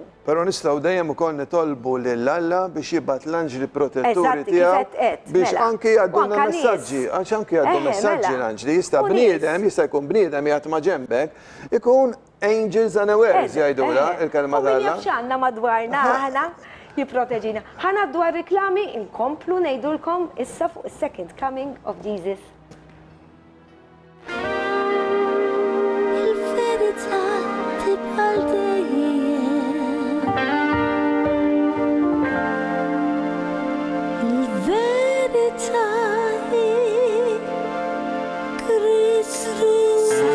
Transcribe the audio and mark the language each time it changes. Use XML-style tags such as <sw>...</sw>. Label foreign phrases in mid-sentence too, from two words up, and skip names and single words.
<mt>Però nistgħu dejjem ukoll nitolbu lill-Alla biex jibgħat l-anġli protetturi tiegħu biex anke jgħaddulna messaġġi, għax anke jgħaddu messaġġi l-anġli. Jista' bniedem, jista' jkun bniedem jgħat ma' ġembek, ikun</mt> <en>angels unawares</en> <mt>jgħidula il-kelma tal-Alla. U min jaf x'għandna madwarna aħna jipproteġina. Ħana dwar riklami inkomplu ngħidulkom issa fuq is-</mt> <en>second coming of Jesus.</en> <mt>Il-verità tibqal dejjem. Il-verità hi Kristus.</mt>